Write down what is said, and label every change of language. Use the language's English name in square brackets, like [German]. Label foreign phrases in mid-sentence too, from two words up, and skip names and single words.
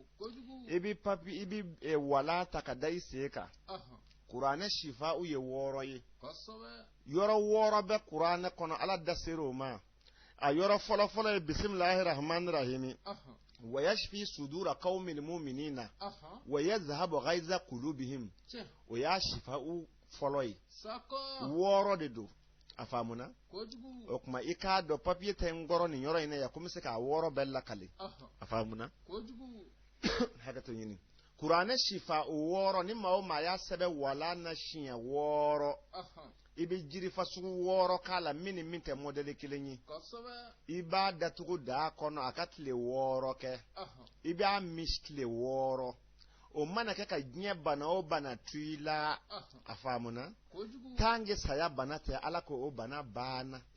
[Bambara] i bɛ wala ta ka da i sen kan kuranɛ shifa u ye 6 ye yɔrɔ 6 bɛ kuranɛ kɔnɔ ala da ser'o ma a yɔrɔ fɔlɔfɔlɔ ye [Arabic] بسم الله الرحمن الرحيم ويشف صدور قوم مؤمنين ويذهب غيظ قلوبهم [Bambara] o y'a shifa u fɔlɔ ye 6 de don a faamuna o kuma i k'a dɔn papiye tɛ n kɔrɔ nin yɔrɔ in na yan ko n bɛ se k'a 6 bɛɛ lakale a faamuna hakɛto ɲini kuranɛ shifa o 6 ni maa o maa y'a sɛbɛn wala na siɲɛ 6 i bɛ jiri fasugu 6 k'a la min ni min tɛ modèle kelen ye i b'a datugu daa kɔnɔ a ka tile 6 kɛ i b'a min tile 6 o mana kɛ ka diɲɛ bana o bana tu i la a faamuna tange saya bana tɛ ala ko o bana banna